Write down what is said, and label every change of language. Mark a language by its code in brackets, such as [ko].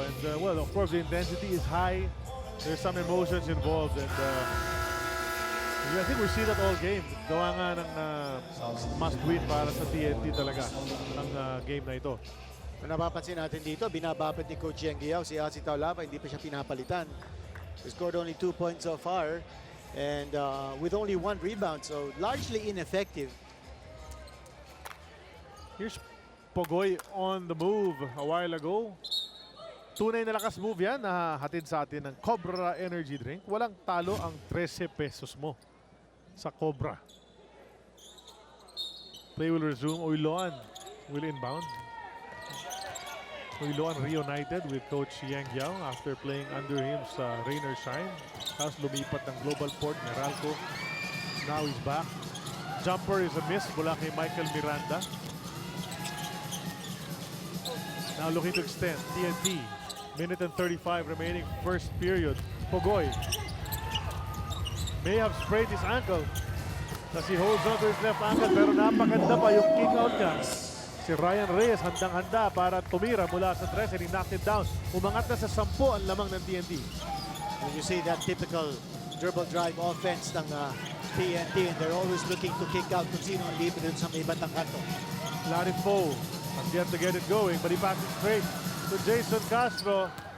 [en] And well, of course, the intensity is high. There's some emotions involved. And I think we see that all game. [tl] Gawa nga ng must-win para sa TNT talaga ang game na ito. Kung napapansin natin dito, binabapit ni Coach Yang Giao si Yasi Taulava. Hindi pa siya pinapalitan. [en] He scored only 2 points so far. And with only 1 rebound. So largely ineffective. Here's Pogoy on the move a while ago. [tl] Tunay na lakas move yan na hatid sa atin ng Cobra Energy Drink. Walang talo ang 13 pesos mo sa Cobra. [en] Play will resume. Oiloan will inbound. Oiloan reunited with Coach Yang Giao after playing under him sa rain or shine. [tl] Tapos lumipat ng Global Port, Meralco. [en] Now he's back. Jumper is a miss [tl] mula kay [en] Michael Miranda. Now looking to extend. TNT. Minute and 35 remaining first period. Pogoy may have sprained his ankle as he holds on to his left ankle, [tl] pero napakanda pa yung kick out niya. Si Ryan Reyes handang-handa para tumira mula sa 3 [en] and he knocked it down. [tl] Umangat na sa 10 ang lamang ng TNT. [en] When you see that typical dribble drive offense ng TNT, and they're always looking to kick out [tl] kung sino ang libre dun sa may batang kanto. [en] Larry Poe has yet to get it going, but he passes straight to Jason Castro.